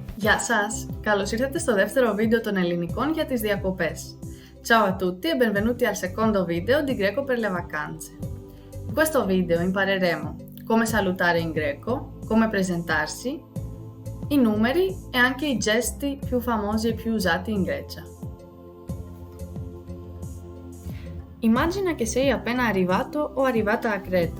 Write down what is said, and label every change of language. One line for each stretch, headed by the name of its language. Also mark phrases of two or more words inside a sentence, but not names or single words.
Greek: Γεια σας! Καλώς ήρθατε στο δεύτερο βίντeo των ελληνικών για τις διακοπές.
Italian: Ciao a tutti e benvenuti al secondo video di Greco per le vacanze. In questo video impareremo come salutare in greco, come presentarsi, i numeri e anche i gesti più famosi e più usati in Grecia. Immagina che sei appena arrivato o arrivata a Creta.